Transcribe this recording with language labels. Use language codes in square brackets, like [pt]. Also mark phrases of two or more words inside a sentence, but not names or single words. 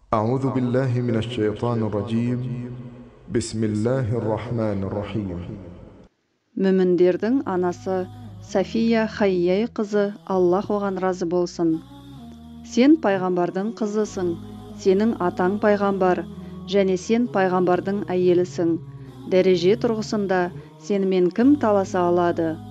[ar] أعوذ بالله من الشيطان الرجيم بسم الله الرحمن الرحيم. [kk] Мүміндердің анасы Сафия Хайяй қызы, Аллах оған разы болсын. Сен пайғамбардың қызысың, сенің атаң пайғамбар, және сен пайғамбардың әйелісің. Дәреже тұрғысында сенімен кім таласа алады?